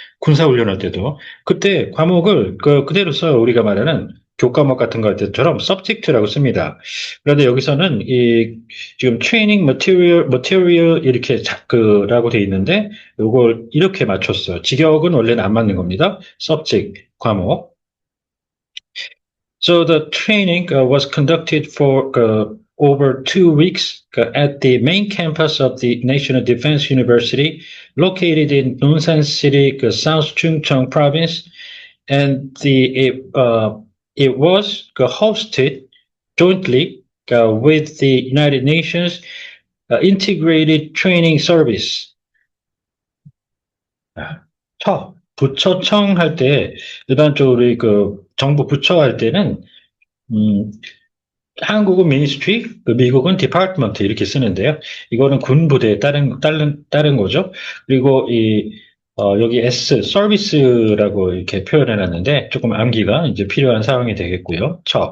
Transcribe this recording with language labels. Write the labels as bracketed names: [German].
[Korean] 군사 훈련할 때도 그때 과목을 그대로 써요. 우리가 말하는 교과목 같은 거 할 때처럼 subject라고 씁니다. 그런데 여기서는 이 지금 training material 이렇게 그라고 되어 있는데 이걸 이렇게 맞췄어요. 직역은 원래는 안 맞는 겁니다. subject 과목. [English] So the training was conducted for over 2 weeks at the main campus of the National Defense University, located in Nonsan City, South Chungcheong Province, and it was hosted jointly with the United Nations Integrated Training Service. [Korean] 부처청 할 때, 일반적으로 정부 부처 할 때는, 한국은 미니스트리, 미국은 디파트먼트 이렇게 쓰는데요. 이거는 군부대에 따른 거죠. 그리고 여기 S, 서비스라고 이렇게 표현해 놨는데, 조금 암기가 이제 필요한 상황이 되겠고요.